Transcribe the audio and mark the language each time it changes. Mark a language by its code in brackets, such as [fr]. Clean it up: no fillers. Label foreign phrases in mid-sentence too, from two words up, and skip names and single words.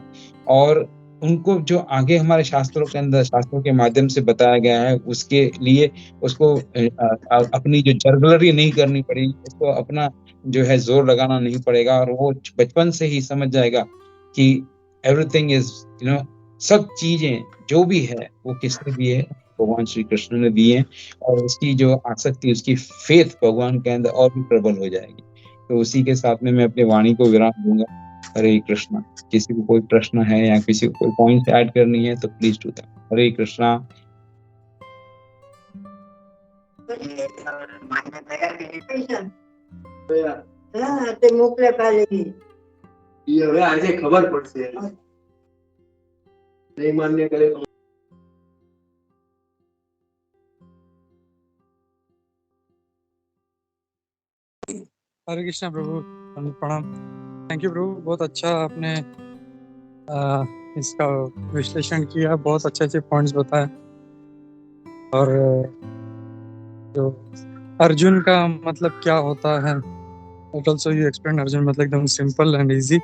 [hi] और उनको जो आगे हमारे शास्त्रों के अंदर, शास्त्रों के माध्यम से बताया गया है, उसके लिए उसको अपनी जो जरगलरी नहीं करनी पड़ेगी, उसको अपना जो है जोर लगाना नहीं पड़ेगा, और वो बचपन से ही समझ जाएगा कि [en] everything is [hi] सब चीजें जो भी है वो किसने दी है, भगवान श्री कृष्ण ने दी है। और उसकी जो आसक्ति, उसकी फेथ भगवान के अंदर और भी प्रबल हो जाएगी। तो उसी के साथ में मैं अपनी वाणी को विराम दूंगा। हरे कृष्णा। किसी को कोई प्रश्न है या किसी को कोई [en] point add [hi] करनी है तो [en] please do that. [hi] हरे कृष्णा। [gu] તે મોકલે પહેલી એ હવે આજે ખબર પડશે નહીં માન્ય કરે તો [hi] हरे कृष्णा प्रभु, प्रणाम। [en] thank you [hi] प्रभु, बहुत अच्छा आपने इसका विश्लेषण किया, बहुत अच्छे अच्छे पॉइंट्स बताए। और जो अर्जुन का मतलब क्या होता है, [en] also you explain [hi] अर्जुन मतलब एकदम [en] simple and easy.